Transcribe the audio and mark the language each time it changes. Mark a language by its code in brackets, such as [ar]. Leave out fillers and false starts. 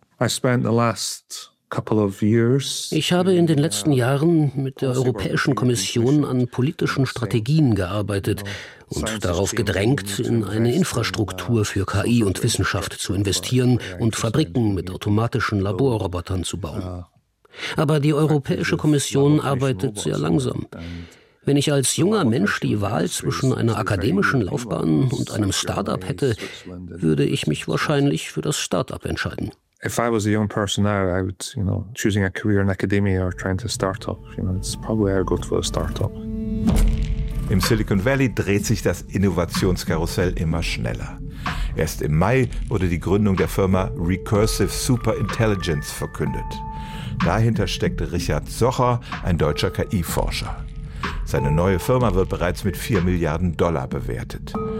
[de] Ich habe in den letzten Jahren mit der Europäischen Kommission an politischen Strategien gearbeitet und darauf gedrängt, in eine Infrastruktur für KI und Wissenschaft zu investieren und Fabriken mit automatischen Laborrobotern zu bauen. Aber die Europäische Kommission arbeitet sehr langsam. Wenn ich als junger Mensch die Wahl zwischen einer akademischen Laufbahn und einem Startup hätte, würde ich mich wahrscheinlich für das Startup entscheiden. [en] If I was a young person now, I would, you know, choosing a career in academia or trying to start up, you know, it's probably I'd go for a startup. [de] Im Silicon Valley dreht sich das Innovationskarussell immer schneller. Erst im Mai wurde die Gründung der Firma Recursive Superintelligence verkündet. Dahinter steckt Richard Socher, ein deutscher KI-Forscher. Seine neue Firma wird bereits mit 4 Milliarden Dollar bewertet.